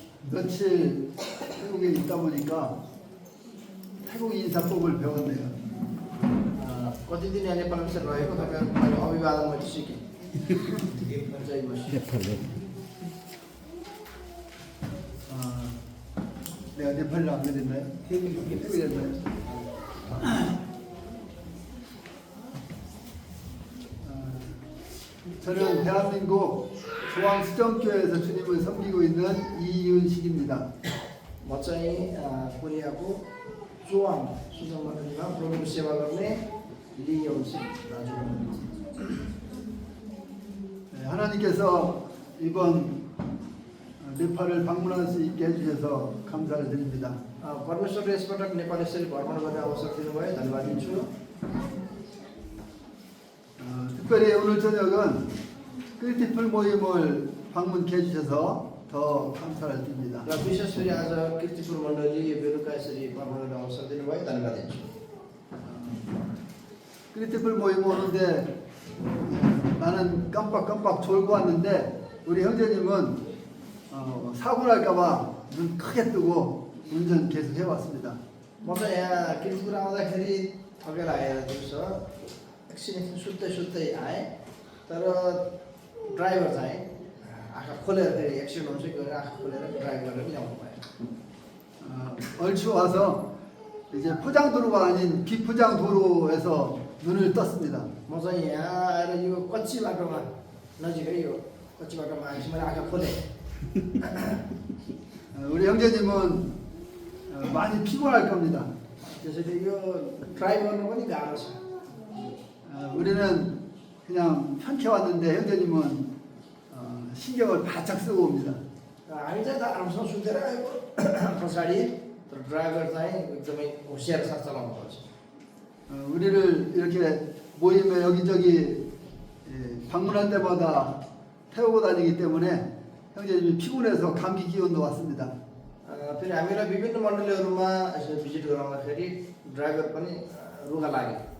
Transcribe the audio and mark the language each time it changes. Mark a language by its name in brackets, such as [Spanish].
[Korean] 며칠 태국에 있다 보니까 태국 인사법을 배웠네요. [Nepali] कति दिन यहाँ नेपालमा यसरी रहेको तपाईँहरूको मैले अभिवादन मैले सिकेँ। जय मसीह। [Korean] 내가 네팔로 안 됐나요? 태국이 됐나요? 저는 대한민국 중앙수정교회에서 주님을 섬기고 있는 이윤식입니다. [Nepali] म चाहिँ कोरियाको जोवाङ सुजन मण्डलीमा प्रभुको सेवा गर्ने लियोन्सी दाजु हुनुहुन्छ। [Korean] 하나님께서 이번 네팔을 방문할 수 있게 해주셔서 감사를 드립니다. [Nepali] परमेश्वरले यसपटक नेपाल यसरी भ्रमण गर्ने अवसर दिनुभयो, धन्यवाद दिन्छु। [Korean] 특별히 오늘 저녁은 크리티플 모임을 방문케 해주셔서 더 감사를 드립니다. [Nepali] र विशेष गरी आज कीर्तिपुर मण्डली बेलुका यसरी भ्रमण गर्ने अवसर दिनुभयो, धन्यवाद दिन्छु। [Korean] 크리티플 모임 오는데 나는 깜빡깜빡 졸고 왔는데 우리 형제님은 사고 날까봐 눈 크게 뜨고 운전 계속 해왔습니다. [Nepali] म चाहिँ यहाँ कीर्तिपुर आउँदाखेरि थकेर आएर दिउँसो एकछिन सुत्दै सुत्दै आएँ, तर ड्राइभर चाहिँ आँखा खोलेर फेरि एक्सिडेन्ट हुन्छ कि आँखा खोलेर ड्राइभ गरेर ल्याउनु भयो। [Korean] 얼추 와서 이제 포장 도로가 아닌 비포장 도로에서 눈을 떴습니다. [Nepali] म चाहिँ यहाँ आएर यो कच्ची बाटोमा नजिकै यो कच्ची बाटोमा आएपछि मैले आँखा खोलेँ। [Korean] 우리 형제님은 많이 피곤할 겁니다. [Nepali] त्यसैले यो ड्राइभ गर्नु पनि गाह्रो छ। [Korean] 우리는 그냥 편케 왔는데 형제님은 신경을 바짝 쓰고 옵니다. [Nepali] हामी चाहिँ त आरामसँग सुतेर आएको पछाडि, तर ड्राइभर चाहिँ एकदमै होसियार साथ चलाउनु पर्छ। [Korean] 우리를 이렇게 모임에 여기저기 방문할 때마다 태우고 다니기 때문에 형제님이 피곤해서 감기 기운도 왔습니다. [Nepali] फेरि हामीलाई विभिन्न मण्डलीहरूमा यसो भिजिट गराउँदाखेरि ड्राइभर पनि रुगा लाग्यो।